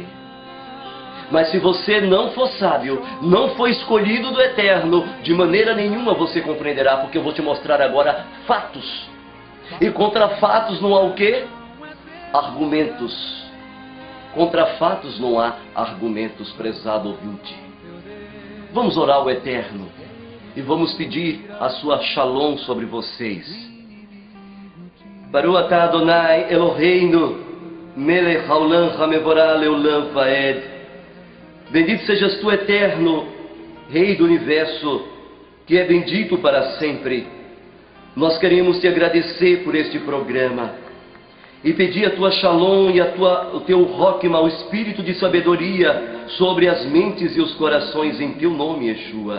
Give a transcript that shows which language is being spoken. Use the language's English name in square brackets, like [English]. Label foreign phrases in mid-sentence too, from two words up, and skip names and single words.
[Portuguese] Mas se você não for sábio, não for escolhido do Eterno, de maneira nenhuma você compreenderá, porque eu vou te mostrar agora fatos. E contra fatos não há o quê? Argumentos. Contra fatos não há argumentos, prezado ouvinte. Vamos orar ao Eterno e vamos pedir a sua shalom sobre vocês. [Hebrew] ברוך אתה ה' אלוהינו מלך העולם המבורך לעולם ועד. [Portuguese] Bendito sejas tu, Eterno, Rei do Universo, que é bendito para sempre. Nós queremos te agradecer por este programa e pedir a tua shalom e o teu roquema, o espírito de sabedoria sobre as mentes e os corações em teu nome, Yeshua.